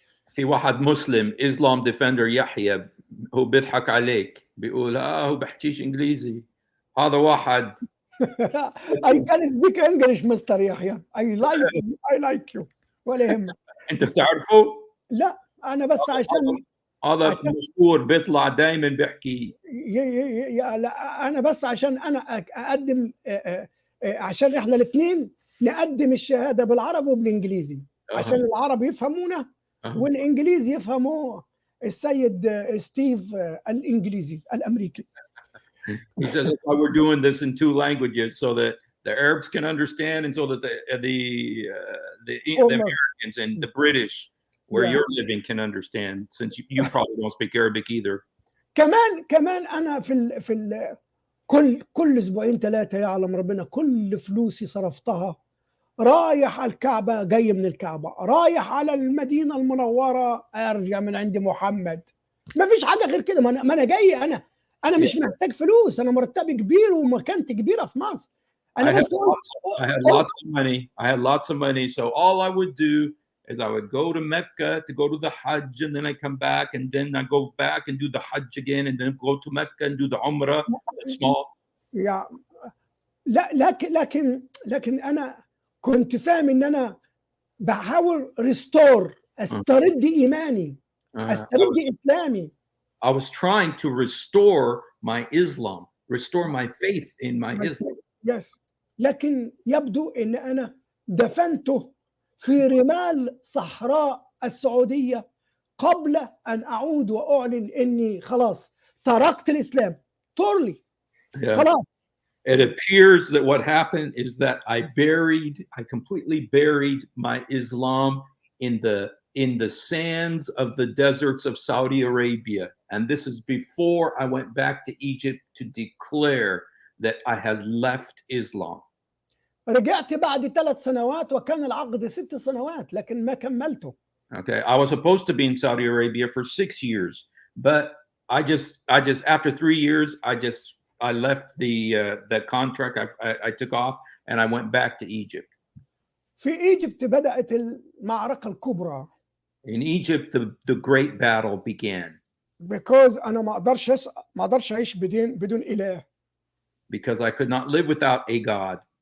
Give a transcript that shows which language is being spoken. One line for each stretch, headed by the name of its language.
Arabic: في واحد مسلم اسلام ديفندر يحيى، هو بيضحك عليك، بيقول هو بحكيش انجليزي. هذا واحد
English: I can speak English mister Yahya. I like you
Arabic: ولا يهمك. انت بتعرفه؟ لا انا بس عشان هذا مشهور بيطلع دائما بيحكي. لا انا بس عشان انا اقدم، عشان احنا الاثنين نقدم الشهاده بالعربي وبالانجليزي، عشان العرب يفهمونا والانجليزي يفهموا السيد ستيف الانجليزي الامريكي.
English: He says that's why we're doing this in two languages, so that the Arabs can understand, and so that the Americans and the British, where you're living, can understand. Since you probably don't speak Arabic either.
Arabic: كمان انا في كل اسبوعين ثلاثه يعلم ربنا كل فلوسي صرفتها رايح على الكعبه، جاي من الكعبه، رايح على المدينه المنوره، ارجع من عند محمد. ما فيش حاجه غير كده. ما انا جاي، انا مش محتاج فلوس، انا مرتبي كبير ومكانتي كبيره في مصر.
English: I had lots of money. I had lots of money. So all I would do is I would go to Mecca to go to the Hajj, and then I come back, and then I go back and do the Hajj again, and then go to Mecca and do the Umrah. Small.
Arabic: لا لكن انا كنت فاهم ان انا بحاول استرد ايماني، استرد اسلامي.
English: I was trying to restore my Islam, restore my faith in my Islam. Yes.
Arabic: لكن يبدو ان انا دفنته في رمال صحراء السعودية قبل ان اعود واعلن اني خلاص تركت الاسلام totally. خلاص.
English: It appears that what happened is that I completely buried my Islam in the sands of the deserts of Saudi Arabia. And this is before I went back to Egypt to declare that I had left Islam.
Arabic: رجعت بعد 3 سنوات وكان العقد 6 سنوات لكن ما كملته.
English: Okay, I was supposed to be in Saudi Arabia for 6 years, but I just after 3 years I left the contract. I took off and I went back to Egypt.
Arabic: في ايجيبت بدأت المعركة الكبرى.
English: In Egypt, the great battle began.
Arabic: Because أنا ما أقدرش أعيش بدون إله.
English: Because I could not live without a God.